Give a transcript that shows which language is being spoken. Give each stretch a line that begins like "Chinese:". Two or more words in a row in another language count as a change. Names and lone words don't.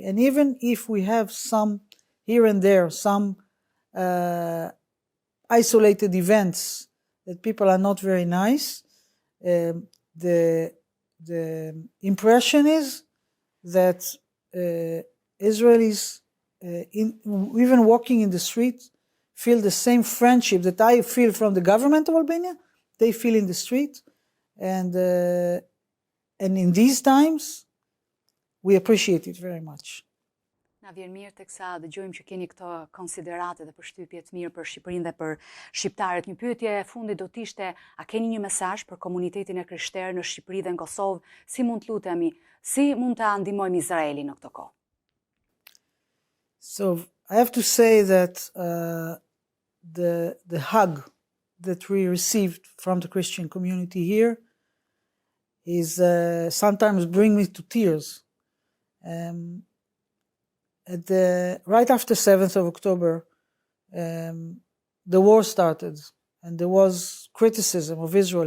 English: And even if we have some here and there, some isolated events that people are not very nice, the impression is that Israelis, even walking in the street, feel the same friendship that I feel from the government of Albania, they feel in the street. And in these times, we appreciate it very much.
Albanian: Na vjen mirë teksa dëgjojmë që keni këto konsiderate dhe përshtypje të mirë për Shqipërinë dhe për shqiptarët. Një pyetje e fundit do të ishte, a keni një mesazh për komunitetin e krishterë në Shqipëri dhe në Kosovë? Si mund të lutemi, si mund ta ndihmojmë Izraelin në këtë kohë?
English: So I have to say that the hug that we received from the Christian community here is sometimes bring me to tears. Right after 7th of October, the war started, and there was criticism of Israel.